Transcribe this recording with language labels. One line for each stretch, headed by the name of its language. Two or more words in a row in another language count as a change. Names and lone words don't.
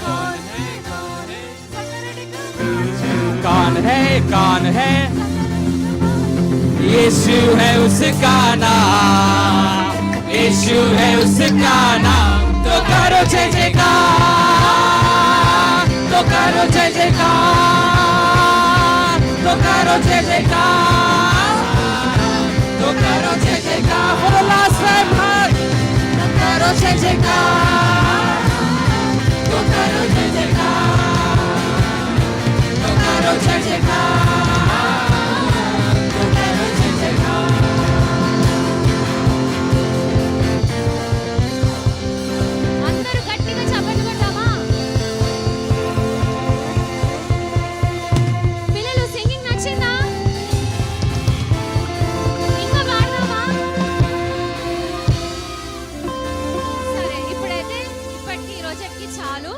Hindi: कौन है यीशु है उसका नाम, यीशु है उसका नाम। तो करो जय जयकार, तो करो जय जयकार, तो करो जय जयकार, तो करो जय जयकार।
English: For the last time,
Hindi: तो करो जय जयकार, तो करो जय जयकार, तो करो जय जयकार, तो करो जय जयकार।
Telugu: అందరూ గట్టిగా చప్పట్లు కొడదామా? పిల్లలు సింగింగ్ నచ్చిందా? ఇంకా పాడదామా? సరే, ఇప్పుడైతే ఇప్పటికి ఈ రోజుకి చాలు.